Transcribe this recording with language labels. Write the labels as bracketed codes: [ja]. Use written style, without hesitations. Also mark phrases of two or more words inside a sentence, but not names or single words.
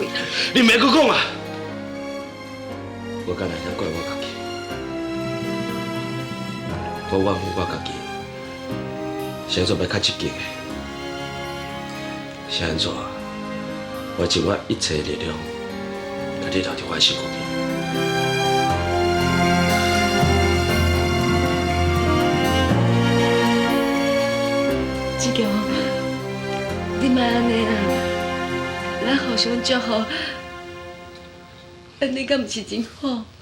[nan] 你免搁讲啊！我敢会当怪我家己，我怨恨我家己。是安怎要较积极的？是安怎？我尽我一切力量，甲你留伫我的身躯边。志强，你莫安尼啦，咱互相祝福，安尼敢毋是真好？